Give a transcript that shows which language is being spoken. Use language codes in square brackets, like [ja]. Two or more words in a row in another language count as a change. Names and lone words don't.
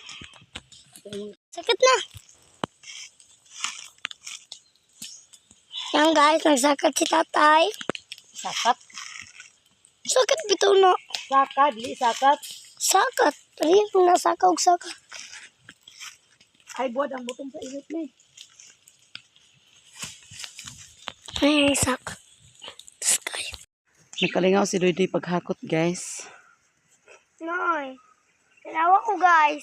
[ceb] Sakit na. Yan guys, nagsakit si tatay. Sakat. Sakit bitaw na. Sakat, di sakat. Sakat. Ayun, nasakaw og sakat. Ay, buwad ang butong sa init ni. Ay, sakat. Sky. Nakalingaw si Doy paghakot guys. Nay. Tinawa ko guys.